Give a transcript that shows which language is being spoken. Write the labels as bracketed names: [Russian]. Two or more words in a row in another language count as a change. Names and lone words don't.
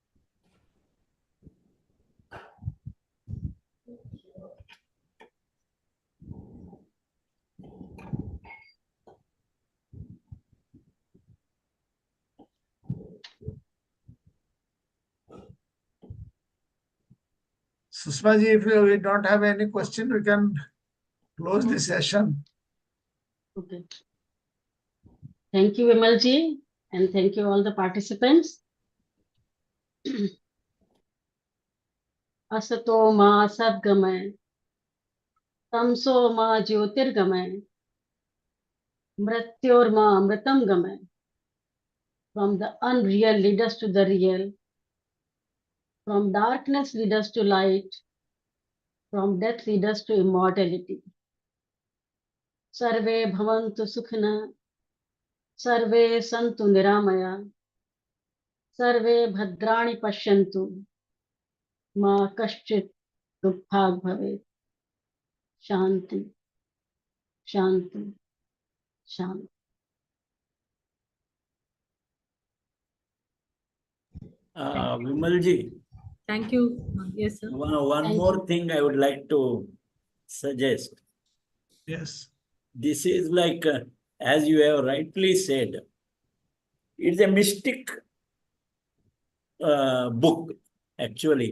[English] Sushma ji, if we don't have any question, we can close the session. Okay. Thank you, Vimal ji, and thank you all the participants. [Sanskrit] असतो मा सद्गमय, तमसो मा ज्योतिर्गमय, मृत्योर् मा अमृतं गमय. [English] From the unreal lead us to the real, from darkness lead us to light, from death lead us to immortality. [Sanskrit] सर्वे भवन्तु सुखिनः, सर्वे सन्तु निरामयाः, सर्वे भद्राणि पश्यन्तु, मा कश्चित् दुःखभाग् भवेत्. शान्ति, शान्ति, शान्ति. [English] Vimalji, Thank you. Yes, sir. one Thank more you. thing I would like to suggest. Yes. This is like, as you have rightly said, it's a mystic book, actually.